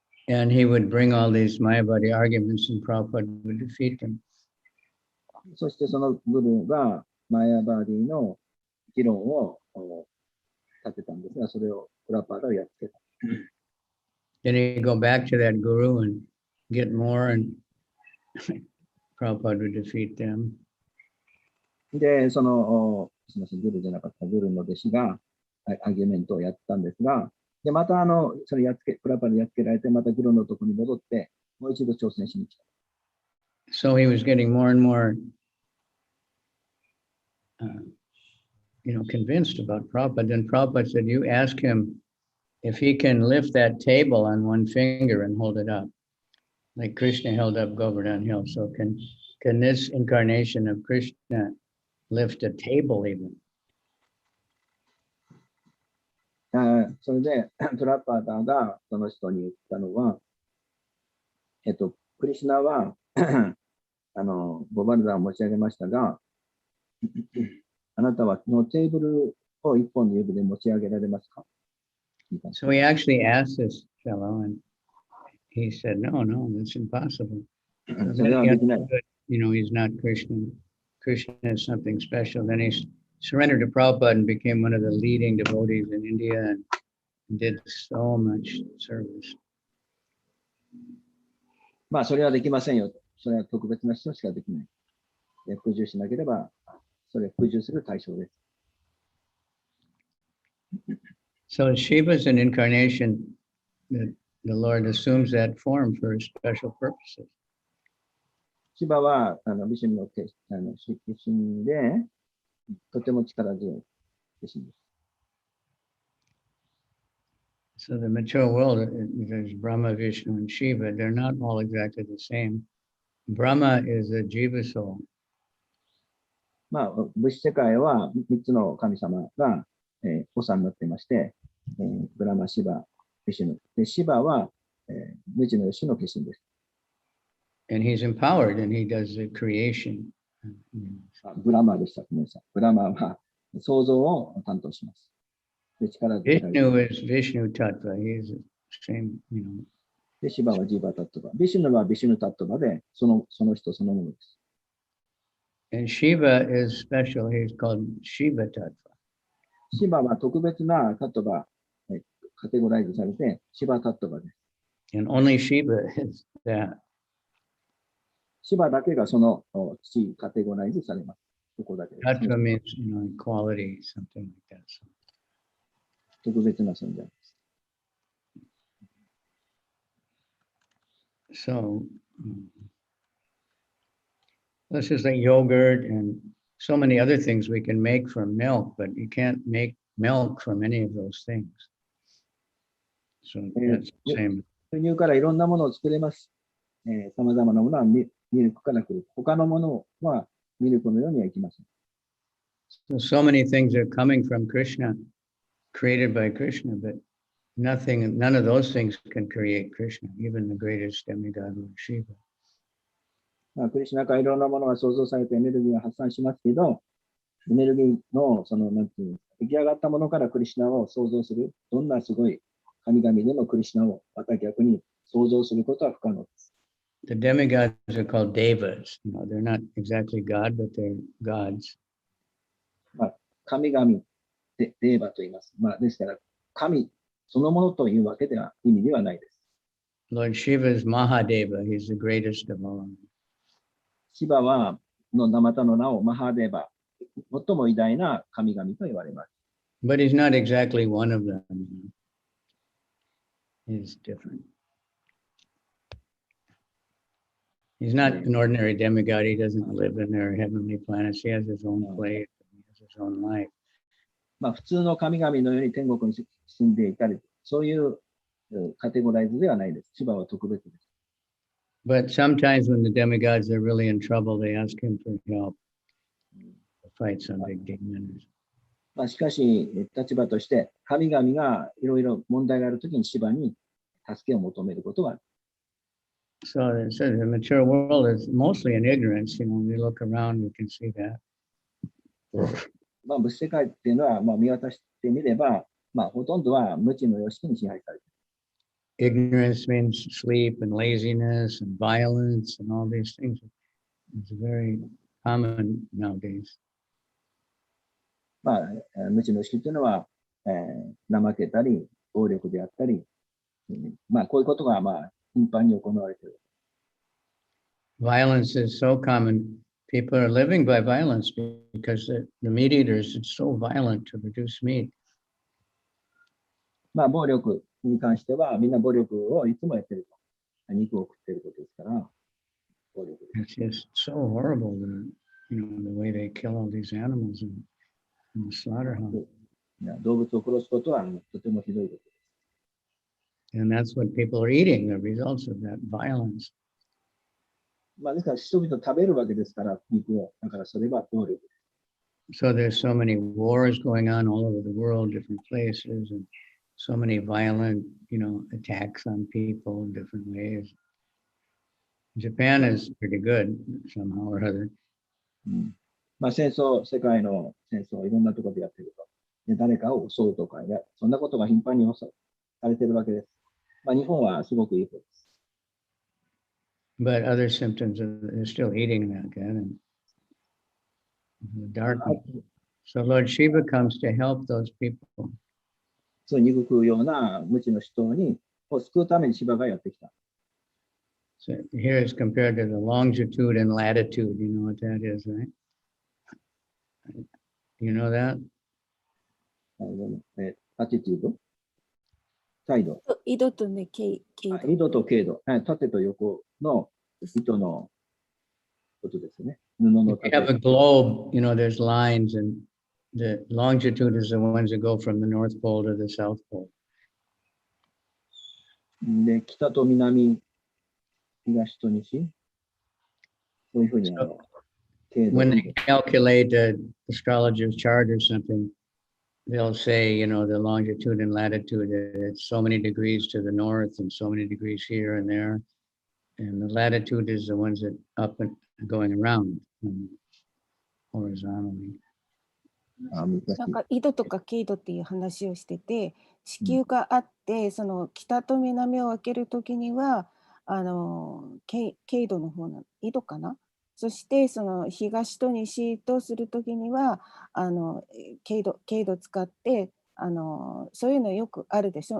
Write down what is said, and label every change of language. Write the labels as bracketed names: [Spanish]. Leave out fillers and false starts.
[English] And he would bring all these Mayavadi arguments, and Prabhupada would defeat them. [Japanese] そしてそのグルがマヤバディの議論を立てたんですが、それをプラパーダはやっつけた。 [English] Then he'd go back to that guru and get more, and Prabhupada would defeat them. [Japanese] で、すみません、グルじゃなかったグルの弟子がアギュメントをやったんですが、で、またそれプラパーダやっつけられて、またグルのところに戻って、もう一度挑戦しに来た。 [English] So he was getting more and more, convinced about Prabhupada. Then Prabhupada said, you ask him if he can lift that table on one finger and hold it up, like Krishna held up Govardhan Hill. So can this incarnation of Krishna lift a table even? [Japanese] それで、プラパーダがその人に言ったのは、クリシュナはゴバルダンを持ち上げましたが、あなたはこのテーブルを一本の指で持ち上げられますか？ [English] So he actually asked this fellow, and he said, no, that's impossible. So [Japanese] それ [English] then [Japanese] は [English] he [Japanese] できない。 [English] understood, he's not Krishna. Krishna is something special. Then he surrendered to Prabhupada and became one of the leading devotees in India and did so much service. [Japanese] まあ、それはできませんよ。それは特別な人しかできない。服従しなければ、それ服従する対象です。 [English] So Shiva is an incarnation that the Lord assumes that form for special purposes. [Japanese] シバはビシュの化身で、とても力強い化身です。 [English] So the mature world, there's Brahma, Vishnu, and Shiva. They're not all exactly the same. Brahma is a jiva soul. [Japanese] まあ、物質世界は3つの神様が、長になっていまして、ブラマ、シバ、ビシュヌ。で、シバは、無知の吉の化身です。 [English] And he's empowered and he does the creation. [Japanese] ブラマでした。ごめんなさい。ブラマは創造を担当します。で、力で。 [English] Vishnu is Vishnu Tattva. He's the same, [Japanese] で、シバはジーバタットバ。ビシュヌはビシュヌタットバで、その人そのものです。 [English] And Shiva is special. He's called Shiva Tattva. [Japanese] シバは特別なタットバ、カテゴライズされて、シバタットバです。 [English] And only Shiva is that. [Japanese] シバだけがそのカテゴライズされます。そこだけです。 [English] Tattva means, equality, something like that. [Japanese] 特別な存在です。 [English] So this is like yogurt and so many other things we can make from milk, but you can't make milk from any of those things. So that's the same. [Japanese] 牛乳からいろんなものを作れます。さまざまなものはミルクから来る。他のものはミルクのようにはいきません。 [English] So many things are coming from Krishna, created by Krishna, but none of those things can create Krishna, even the greatest demigod Lord Shiva. [Japanese] まあ、クリシュナからいろんなものが創造されてエネルギーが発散しますけど、エネルギーのなんていうんですか出来上がったものからクリシュナを想像する、どんなすごい神々でもクリシュナをまた逆に想像することは不可能です。 [English] The demigods are called devas. You know, they're not exactly God, but they're gods. [Japanese] 神々でデーバと言います。ですから、神そのものというわけでは意味ではないです。 [English] Lord Shiva is Mahadeva. He's the greatest of all. [Japanese] シバはのまたの名をマハデーバ、最も偉大な神々と言われます。 [English] But he's not exactly one of them. He's different. He's not an ordinary demigod. He doesn't live in their heavenly planets. He has his own place. He has his own life. [Japanese] 普通の神々のように天国に住んでいたり、そういうカテゴライズではないです。シバは特別です。 [English] But sometimes when the demigods are really in trouble, they ask him for help to fight some big demons. [Japanese] しかし、立場として、神々がいろいろ問題があるときにシバに助けを求めることがある。 [English] So it says the mature world is mostly in ignorance. You know, when we look around, we can see that. [Japanese] 物質世界っていうのは、見渡してみれば、ほとんどは無知の様式に支配されている。 [English] Ignorance means sleep and laziness and violence and all these things. It's very common nowadays. [Japanese] 無知の意識っていうのは、怠けたり、暴力であったり、こういうことが頻繁に行われている。 [English] Violence is so common. People are living by violence because the meat eaters, it's so violent to produce meat. [Japanese] 暴力に関しては、みんな暴力をいつもやってると。肉を食っていることですから、暴力です。 [English] It's just so horrible, the way they kill all these animals in the slaughterhouse. [Japanese] 動物を殺すことはとてもひどいことです。 [English] And that's what people are eating, the results of that violence. [Japanese] ですから、人々食べるわけですから、肉を。だからそれは暴力です。 [English] So there's so many wars going on all over the world, different places, and so many violent, attacks on people in different ways. Japan is pretty good somehow or other. [Japanese] 戦争、世界の戦争、いろんなところでやってると。で誰かを襲うとか、そんなことが頻繁にされてるわけです。日本はすごくいいことです。 [English] But other symptoms, they're still eating that again and the darkness. So Lord Shiva comes to help those people. [Japanese] そう憎くような無知の人を救うためにシバがやってきた。 [English] So here is compared to the longitude and latitude. You know what that is, right? You know that? [Japanese] アティテュード態度。緯度とね、経度。緯度と経度。縦と横の糸のことですね。布の [English] If you have a globe, there's lines, and the longitude is the ones that go from the North Pole to the South Pole. [Japanese] で、北と南、東と西。そういうふうに [English] When they calculate the astrologer's chart or something, they'll say, the longitude and latitude, it's so many degrees to the north and so many degrees here and there. And the latitude is the ones that up and going around horizontally. [Japanese] なんか緯度とか経度っていう話をしてて、地球があって、その北と南を分けるときには、経度の方の緯度かな。そしてその東と西とするときには経度使ってそういうのよくあるでしょ。